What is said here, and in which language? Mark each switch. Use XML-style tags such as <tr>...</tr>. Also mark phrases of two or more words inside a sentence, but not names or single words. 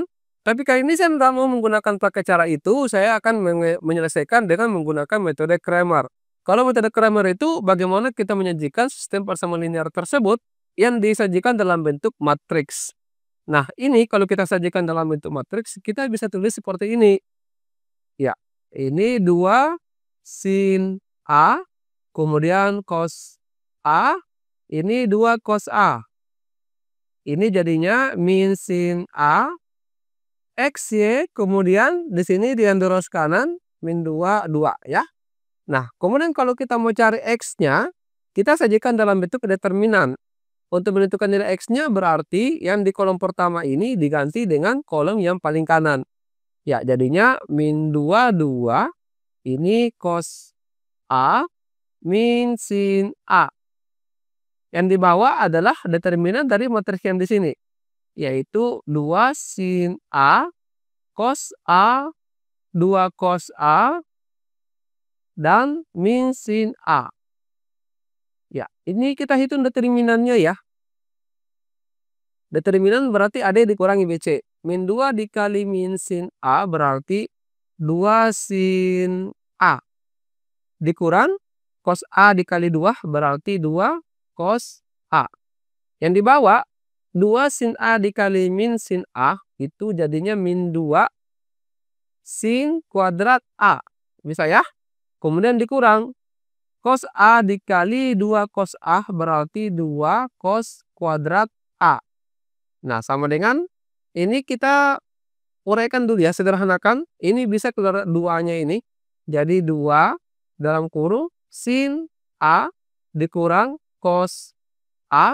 <id>Tapi kali ini saya tidak mau menggunakan pakai cara itu, saya akan menyelesaikan dengan menggunakan metode Cramer. Kalau metode Cramer itu bagaimana kita menyajikan sistem persamaan linear tersebut yang disajikan dalam bentuk matriks. Nah, ini kalau kita sajikan dalam bentuk matriks, kita bisa tulis seperti ini. Ya, ini 2 sin A, kemudian cos A, ini 2 cos A. Ini jadinya min sin A, X, Y, kemudian di sini di lurus kanan, min 2, 2 ya. Nah, kemudian kalau kita mau cari X-nya, kita sajikan dalam bentuk determinan. Untuk menentukan nilai X-nya berarti yang di kolom pertama ini diganti dengan kolom yang paling kanan. Ya, jadinya min 2, 2. Ini cos A min sin A. Yang di bawah adalah determinan dari matriks yang di sini, yaitu 2 sin A, cos A, 2 cos A, dan min sin A. Ya, ini kita hitung determinannya ya. Determinan berarti AD dikurangi BC. Min 2 dikali min sin A berarti 2 sin A. Dikurang cos A dikali 2 berarti 2 cos A. Yang di bawah 2 sin A dikali min sin A itu jadinya min 2 sin kuadrat A. Bisa ya? Kemudian dikurang cos A dikali 2 cos A berarti 2 cos kuadrat A. Nah, sama dengan ini kita uraikan dulu ya, sederhanakan. Ini bisa keluar 2-nya ini. Jadi 2 dalam kurung sin A dikurang cos A.</id>